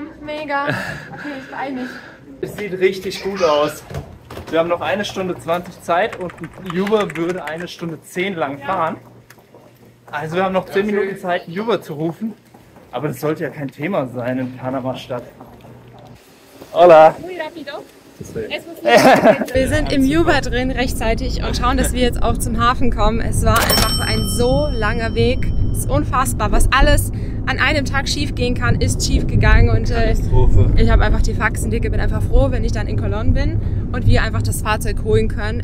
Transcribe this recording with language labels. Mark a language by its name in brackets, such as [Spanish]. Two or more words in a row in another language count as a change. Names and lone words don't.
[German] Mega. Okay, ich beeil mich. Es sieht richtig gut aus. Wir haben noch 1 Stunde 20 Zeit und ein Uber würde 1 Stunde 10 lang fahren. Also wir haben noch 10 Minuten Zeit, einen Uber zu rufen. Aber das sollte ja kein Thema sein in Panama-Stadt. [Spanish] Hola. Muy rápido. [German] Wir sind im Uber drin rechtzeitig und schauen, dass wir jetzt auch zum Hafen kommen. Es war einfach ein so langer Weg. Es ist unfassbar, was alles an einem Tag schief gehen kann, ist schief gegangen. Und ich habe einfach die Faxen dicke, bin einfach froh, wenn ich dann in Cologne bin und wir einfach das Fahrzeug holen können.